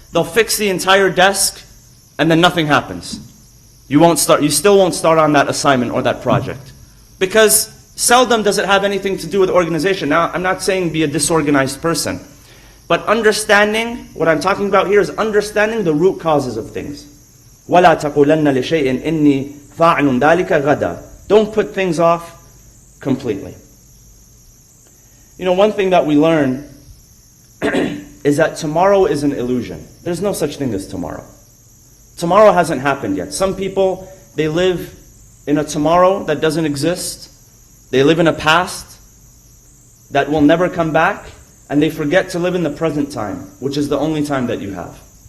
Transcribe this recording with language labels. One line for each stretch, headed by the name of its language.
English: They'll fix the entire desk, and then nothing happens. You still won't start on that assignment or that project. Because seldom does it have anything to do with organization. Now, I'm not saying be a disorganized person. But understanding, what I'm talking about here is understanding the root causes of things.
Arabic: وَلَا تَقُولَنَّ لِشَيْءٍ إِنِّي فَاعِلٌ ذَلِكَ غَدًا.
English: Don't put things off completely. One thing that we learn is that tomorrow is an illusion. There's no such thing as tomorrow. Tomorrow hasn't happened yet. Some people, they live in a tomorrow that doesn't exist. They live in a past that will never come back, and they forget to live in the present time, which is the only time that you have.